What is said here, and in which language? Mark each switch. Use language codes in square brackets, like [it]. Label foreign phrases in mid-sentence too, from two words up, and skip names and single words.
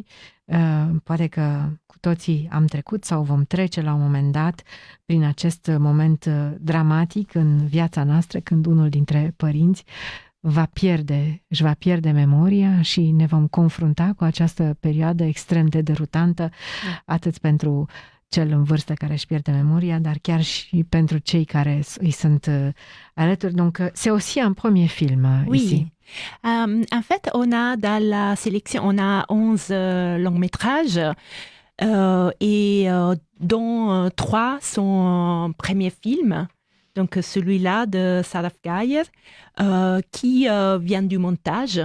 [ro] Poate că cu toții am trecut sau vom trece la un moment dat prin acest moment dramatic în viața noastră, când unul dintre părinți își va pierde memoria și ne vom confrunta cu această perioadă extrem de derutantă, atât pentru cel în vârstă care își pierde memoria, dar chiar și pentru cei care îi sunt alături. [fr] Donc, c'est aussi un premier film ici. En fait, on a dans la sélection, on a 11 longs-métrages et dont 3 sont premiers films. Donc celui-là de Sarah Geyer, qui vient du montage.